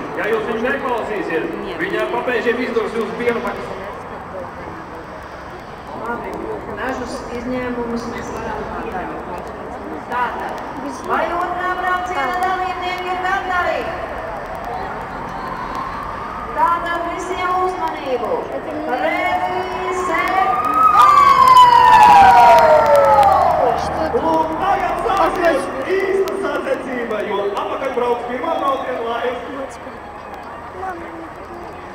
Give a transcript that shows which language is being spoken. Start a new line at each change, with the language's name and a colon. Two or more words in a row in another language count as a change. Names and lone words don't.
Latvian: Ja jūs viņu neklausīsiet, viņi ar papēžiem izdurs jūsu pienvakas. Labi, dažus izņēmumus mēs varam pieļaut. Tātad, vai otrā brauciena dalībnieki ir gatavi? Tātad visiem uzmanību!
English: Ready, set, go!
Latvian: Un tagad sāksies īsta sacensība, jo apakaļ brauc pirmā brauciena laiks.